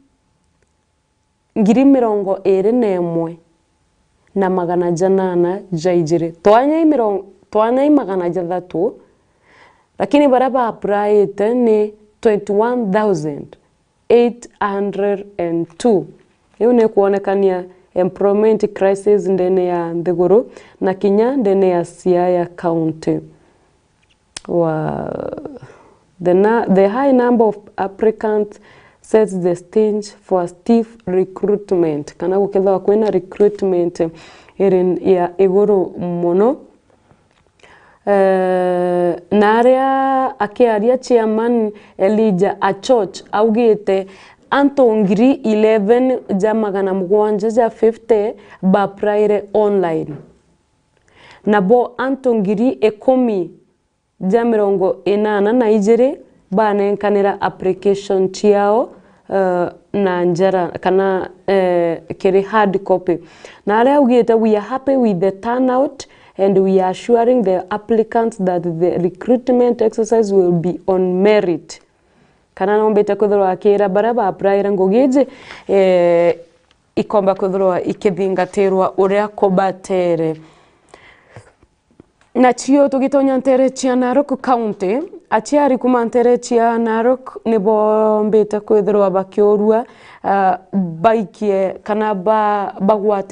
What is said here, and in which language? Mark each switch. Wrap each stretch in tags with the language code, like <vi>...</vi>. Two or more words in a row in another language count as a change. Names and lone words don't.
<mer>21 na magana janana jaijire twanya magana jathatu lakini baraba applyite ni 21,802</mer> <sw>hiyo ni</sw> <mer>kuonekania</mer> <en>employment crisis</en> <mer>ndene ya Nthiguru na kinya ndene ya Siaya County.</mer> <en>The high number of applicants sets the stage for stiff recruitment.</en> <mer>Kana gukethwa kwena recruitment ya iguru muno. Na aria akiaria chairman Elijah Achoch augite anto ngiri 11 ja magana mugwanja ja 50 ba praire online na bo anto ngiri 10 ja 80 na ijere banenkanira application tiao na njara kana kiri</mer> <en>hard copy</en> <mer>na aria augite</mer> <en>we are happy with the turnout and we are assuring the applicants that the recruitment exercise will be on merit.</en> <mer>Kana nombete kwithirwa akira baraba apply ngugiji ikomba kwithirwa ikithingatirwa uria kubatere na chio tugitonya ntere chia Narok County achiari kuma ntere chia Narok ni bombete kwithirwa bakiorua baikie kana bagwate</mer>